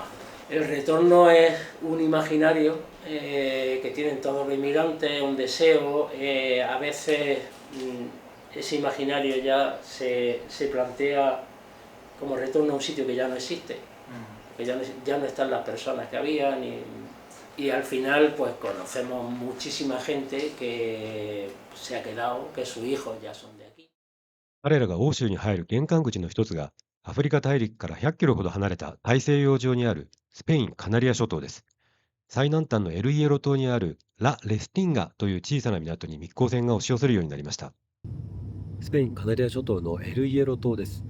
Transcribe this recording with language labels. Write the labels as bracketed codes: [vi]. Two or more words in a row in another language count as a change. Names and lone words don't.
[es] El retorno es un imaginario que tienen todos los inmigrantes, un deseo, a veces ese imaginario ya se plantea como retorno a un sitio que ya no existe, que ya no están las personas que habían y al final pues conocemos muchísima gente que se ha quedado, que sus hijos ya son de aquí. [ja] 彼らが欧州に入る玄関口の一つが、アフリカ大陸から100キロほど離れた大西洋上にあるスペイン・カナリア諸島です。最南端のエルイエロ島にあるラ・レスティンガという小さな港に密航船が押し寄せるようになりました。スペイン・カナリア諸島のエルイエロ島です。